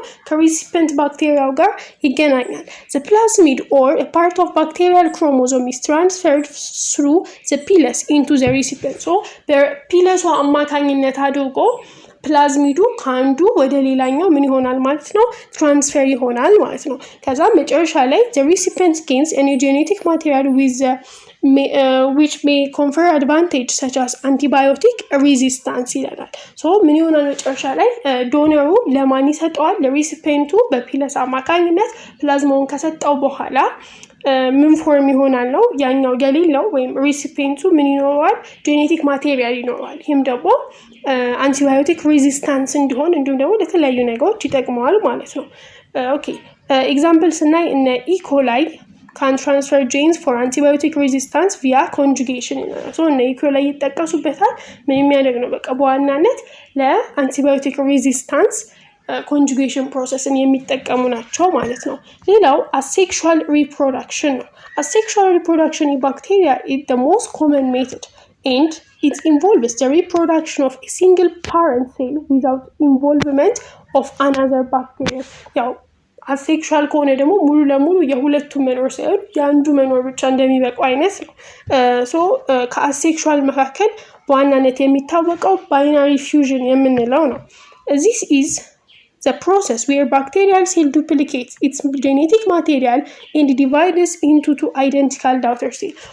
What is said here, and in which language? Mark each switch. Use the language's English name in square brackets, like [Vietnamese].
[Amharic] ነው ከሪሲፒየንት ባክቴሪያው ጋር ይገናኛል። [English] the plasmid or a part of bacterial chromosome is transferred through the pilus into the recipient. [Amharic] so በፒለሱ አማካኝነት አድርጎ ፕላዝሚዱ ከአንዱ ወደ ሌላኛው ምን ይሆናል ማለት ነው? ትራንስፈር ይሆናል ማለት ነው። ከዛ መጨረሻ ላይ [English] the recipient gains any genetic material with which may confer advantage such as antibiotic resistance [Amharic] ይላል። ሶ ምን ይሆናል መጨረሻ ላይ ዶነሩ ለማን ይሰጠዋል? ለሪሲፒየንቱ በፒለስ አማካኝነት ፕላዝማውን ከሰጠው በኋላ ምን ፎርም ይሆናል ነው ያኛው የሌለው ወይም ሪሲፒየንቱ ምን ይኖረዋል? ጄኔቲክ ማቴሪያል ይኖረዋል። ይህም ደግሞ አንቲባዮቲክ ሬዚስታንስ እንዲሆን እንዲሁም ደግሞ ለተለያዩ ነገሮች ይጠቅመዋል ማለት ነው። ኦኬ ኤግዛምፕል ስናይ እነ ኢኮላይ ካን ትራንስፈር ጄንስ ፎር አንቲባዮቲክ ሬዚስታንስ ቪያ ኮንጁጌሽን ይላል። ሶ እነ ኢኮላይ ይጠቀሱበታል። ምን የሚያደርግ ነው? በቃ በዋናነት ለአንቲባዮቲክ ሬዚስታንስ ኮንጁጌሽን ፕሮሰስን የሚጠቀሙ ናቸው ማለት ነው። ሌላው አሴክሹዋል ሪፕሮዳክሽን [English] ነው። አሴክሹዋል ሪፕሮዳክሽን in bacteria is the most common method and it involves the reproduction of a single parent cell without involvement of another bacteria. [Amharic] ያው አሴክሹዋል ከሆነ ደግሞ ሙሉ ለሙሉ የሁለቱ መኖር ሳይሆን የአንዱ መኖር ብቻ እንደሚበቃው አይነት ነው። ሶ ከአሴክሹዋል መካከል በዋናነት የሚታወቀው ባይናሪ ፊውዥን የምንለው ነው። [English] This is the process where bacterial cell duplicates its genetic material and divides into two identical daughter cells.